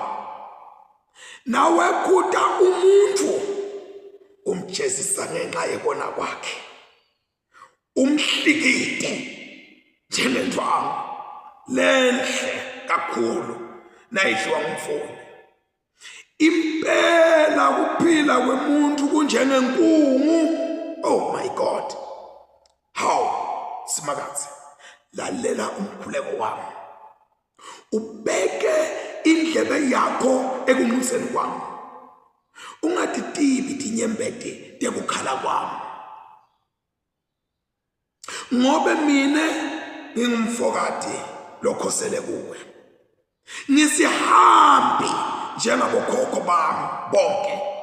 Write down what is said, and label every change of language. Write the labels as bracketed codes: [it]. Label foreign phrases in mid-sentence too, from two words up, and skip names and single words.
[ss] Nawe kuda umuntu umjezisa ngenxa yekona kwakhe, umhlikite njengendwangu lenhle kakhulu nayidliwa ngumfuni. Impela kuphila kwemuntu kunjengenkungu. [en] Oh my God, how [ss] simakazi lalela umkhuleko wami, ubeke indlebe yakho ekunxuseni kwami, ungaditibi tinyembete tekukhala kwami, ngobe mine ngingumfokati lokhosele kuwe, ngisihambi njengabokhokho bami bonke.